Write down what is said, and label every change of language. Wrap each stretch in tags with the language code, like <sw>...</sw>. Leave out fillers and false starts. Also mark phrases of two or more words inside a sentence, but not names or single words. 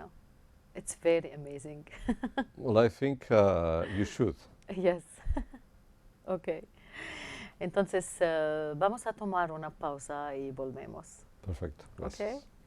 <en>It's very amazing. Well, I think you should. Yes. Okay.</en> <es>Entonces, vamos a tomar una pausa y volvemos.</es> <en>Perfect. Yes. Okay.</en>